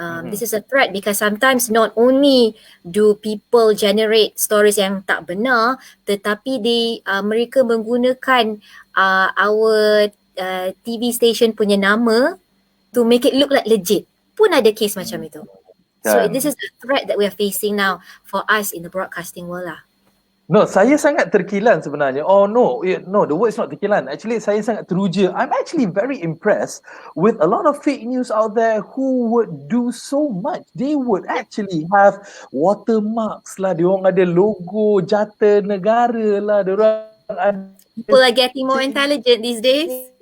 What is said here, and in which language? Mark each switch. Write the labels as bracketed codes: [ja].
[en] This is a threat because sometimes not only do people generate stories [ms] yang tak benar, tetapi mereka menggunakan [en] our TV station [ms] punya nama [en] to make it look like legit. [ms] Pun ada case macam itu. So kan. [en] this is the threat that we are facing now for us in the broadcasting world lah. [ms] No, saya sangat terkilan sebenarnya. [en] Oh no, no, the word is not terkilan. Actually, [ms] saya sangat teruja. [en] I'm actually very impressed with a lot of fake news out there who would do so much. They would actually have watermarks lah. [ms] Diorang ada logo jata negara lah. Diorang ada [en] People are getting more intelligent these days.